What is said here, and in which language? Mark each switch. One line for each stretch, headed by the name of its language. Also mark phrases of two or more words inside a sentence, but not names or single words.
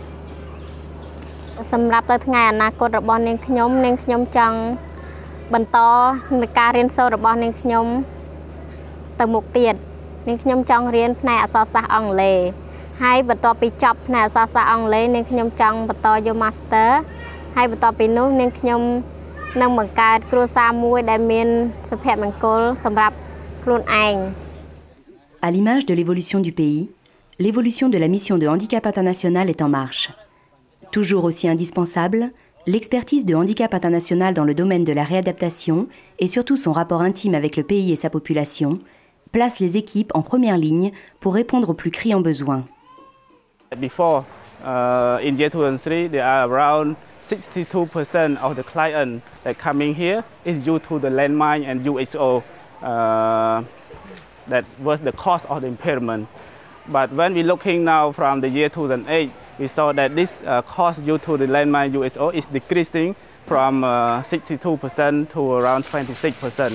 Khmer: សម្រាប់ទៅថ្ងៃអនាគតរបស់នាងខ្ញុំចង់បន្តនៃការរៀនសូត្ររបស់នាងខ្ញុំទៅមុខទៀតនាងខ្ញុំចង់រៀនផ្នែកអក្សរសាស្ត្រអង់គ្លេសហើយបន្ទាប់ពីចប់ផ្នែកអក្សរសាស្ត្រអង់គ្លេសនាងខ្ញុំចង់បន្តយក Master ហើយបន្ទាប់ពីនោះនាងខ្ញុំនឹងបង្កើតគ្រួសារមួយដែលមានសុភមង្គលសម្រាប់ខ្លួនឯង
French: À l'image de l'évolution du pays, l'évolution de la mission de handicap international est en marche. Toujours aussi indispensable, l'expertise de handicap international dans le domaine de la réadaptation et surtout son rapport intime avec le pays et sa population place les équipes en première ligne pour répondre aux plus criants besoins.
English: Before, in year 2003, there are around 62% of the clients that coming here is due to the landmine and USO. That was the cause of the impairment. But when we're looking now from the year 2008, we saw that this cost due to the landmine USO is decreasing from 62% to around 26%.